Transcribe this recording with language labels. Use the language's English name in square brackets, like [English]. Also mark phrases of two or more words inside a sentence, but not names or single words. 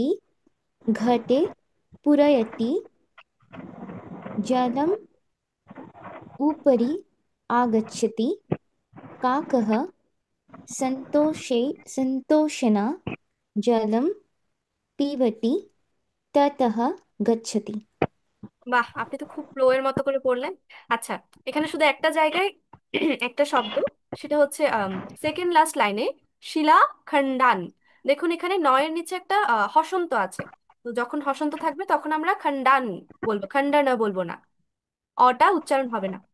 [Sanskrit] घटे पूरयति। जलम् उपरि आगच्छति। काकः सन्तोषेण जलं पिबति, ततः गच्छति। [Bangla] বাহ, আপনি তো খুব ফ্লো এর মতো করে পড়লেন। আচ্ছা, এখানে শুধু একটা জায়গায় একটা শব্দ, সেটা হচ্ছে [English] second last line, [Bangla] শিলা খণ্ডান। দেখুন এখানে নয়ের নিচে একটা হসন্ত আছে। তো যখন হসন্ত থাকবে তখন আমরা খণ্ডান বলবো, খণ্ডানা বলবো না, অটা উচ্চারণ হবে না,